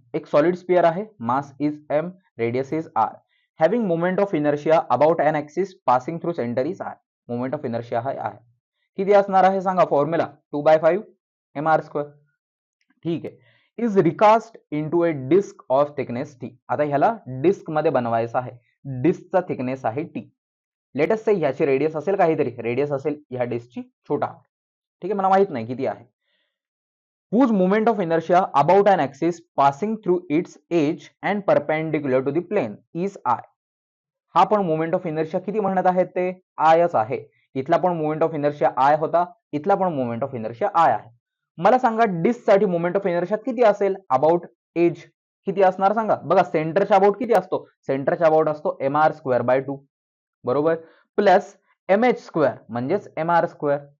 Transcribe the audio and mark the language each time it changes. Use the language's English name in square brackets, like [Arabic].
[Marathi] एक solid sphere आहे, mass is m, radius is r. [English] Having moment of inertia about an axis passing through centre is I. [Marathi] Moment of inertia हा आहे. किती असणार आहे सांगा, फॉर्म्युला 2/5 mr². ठीक आहे. [English] Is recast into a disc of thickness t. [Marathi] आता ह्याला डिस्क मध्ये बनवायचं आहे. डिस्कचा थिकनेस आहे t. लेट अस से ह्याची रेडियस असेल काहीतरी, रेडियस असेल ह्या डिस्कची छोटा. ठीक आहे, मला माहित नाही किती आहे. [English] whose moment of inertia about an axis passing through its edge and perpendicular to the plane is I. [Marathi] हा पण मोमेंट ऑफ इनर्शिया किती म्हणत आहेत ते आयच आहे. इथला पण मोमेंट ऑफ इनर्शिया आय होता, इथला पण मोमेंट ऑफ इनर्शिया आय आहे. मला सांगा डिस्क साठी मोमेंट ऑफ इनर्शिया किती असेल, अबाउट एज किती असणार सांगा. बघा सेंटरच्या अबाउट किती असतो, सेंटरच्या अबाउट असतो mr²/2 बरोबर, प्लस mh² म्हणजेच mr².